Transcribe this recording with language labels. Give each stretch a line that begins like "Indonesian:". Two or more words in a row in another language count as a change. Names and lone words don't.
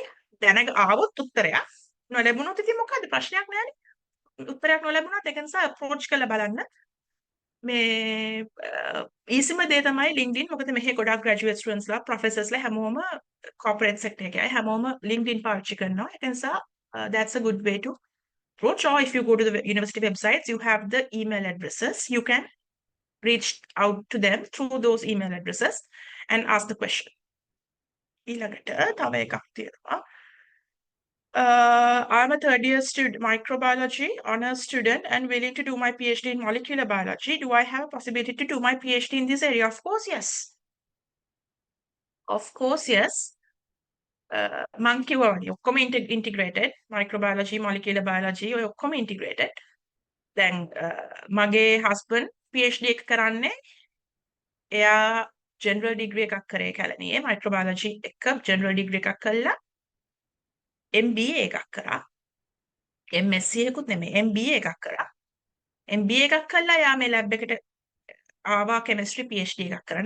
Sinhala: දැනග ආවොත් උත්තරයක්. නොලැබුණොත් ඉතින් මොකද ප්‍රශ්නයක් නෑනේ. උත්තරයක් නොලැබුණත් ඒක නිසා approach කරලා බලන්න. මේ ඊසිම දේ තමයි LinkedIn. මොකද මෙහි ගොඩක් graduate studentsලා, professorsලා හැමෝම
English: corporate sector
Sinhala: එකේ අය හැමෝම LinkedIn පාවිච්චි කරනවා. ඒක නිසා
English: that's a good way to approach. Or if you go to the university websites, you have the email addresses. You can reach out to them through those email addresses and ask the question.
Sinhala: ඊළඟට තව එකක් තියෙනවා.
English: I'm a third year student, microbiology honors student and willing to do my PhD in molecular biology. Do I have a possibility to do my PhD in this area? Of course, yes. Of course, yes.
Sinhala: මං කිව්වා වගේ ඔක්කොම
English: integrated microbiology molecular biology
Sinhala: ඔය ඔක්කොම integrated. දැන් මගේ husband PhD එක කරන්නේ එයා
English: general degree
Sinhala: එකක් කරේ කැලණියේ microbiology එක
English: general degree
Sinhala: එකක් කළා MBA එකක් කරා MSc එකකුත් නෙමෙයි MBA එකක් කරා MBA එකක් කළා එයා මේ lab එකට ආවා
English: chemistry PhD
Sinhala: එකක් කරන්න.